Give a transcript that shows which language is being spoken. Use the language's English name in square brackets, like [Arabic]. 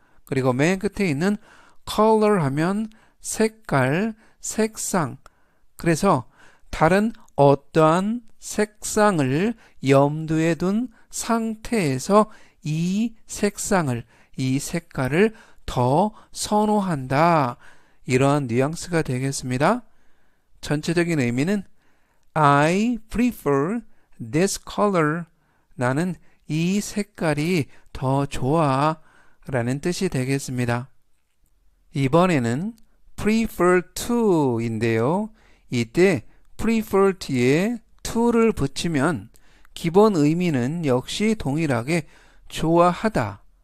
[Korean] 그리고 맨 끝에 있는 color 하면 색깔, 색상. 그래서 다른 어떠한 색상을 염두에 둔 상태에서 이 색상을, 이 색깔을 더 선호한다. 이러한 뉘앙스가 되겠습니다. 전체적인 의미는 [English] I prefer this color. [Korean] 나는 이 색깔이 더 좋아 라는 뜻이 되겠습니다. 이번에는 prefer to 인데요. 이때 prefer 뒤에 to를 붙이면 기본 의미는 역시 동일하게 좋아하다.